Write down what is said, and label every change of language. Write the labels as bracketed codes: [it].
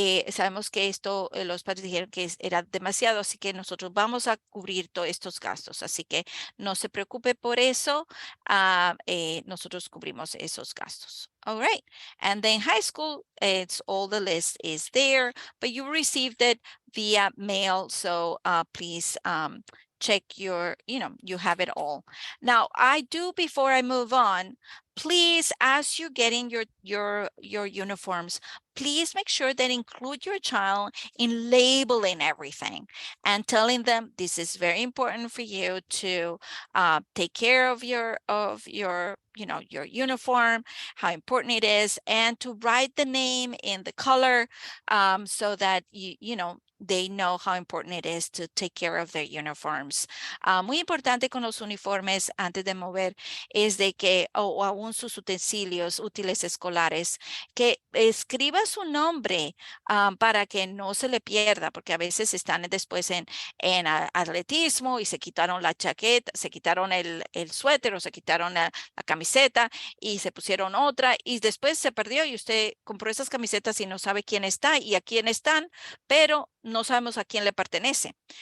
[es] Sabemos que esto, los padres dijeron que era demasiado, así que nosotros vamos a cubrir todos estos gastos. Así que no se preocupe por eso. Nosotros cubrimos esos gastos. [en] All right. And then high school, it's all the list is there, but you received it via mail. So please check you have it all. Now, I do, before I move on, please, as you're getting your uniforms, please make sure that include your child in labeling everything and telling them this is very important for you to take care of your your uniform, how important it is, and to write the name in the color so that they know how important it is to take care of their uniforms. [es] Muy importante con los uniformes antes de mover es de que, o aún sus utensilios, útiles escolares, que escriba su nombre para que no se le pierda, porque a veces están después en atletismo y se quitaron la chaqueta, se quitaron el suéter o se quitaron la camiseta y se pusieron otra y después se perdió y usted compró esas camisetas y no sabe quién está y a quién están, pero no sabemos a quién le pertenece.